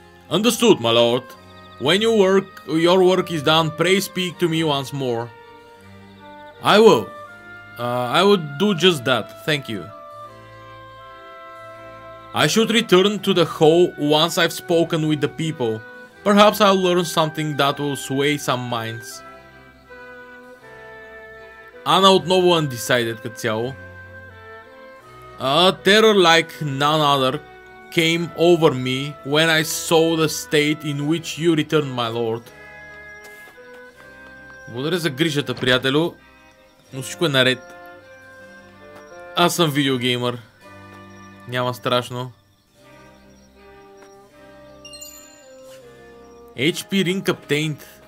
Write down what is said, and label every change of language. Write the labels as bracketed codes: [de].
[en] Understood, my lord. When your work is done, pray speak to me once more. I will. I would do just that, thank you. I should return to the hall once I've spoken with the people. Perhaps I'll learn something that will sway some minds. [bg] Ана отново undecided като цяло. [en] A terror like none other came over me when I saw the state in which you returned, my lord. [bg] Благодаря за грижата, приятелю, но всичко е наред. Аз съм видеогеймър. Няма страшно. [en] HP Ring Obtained.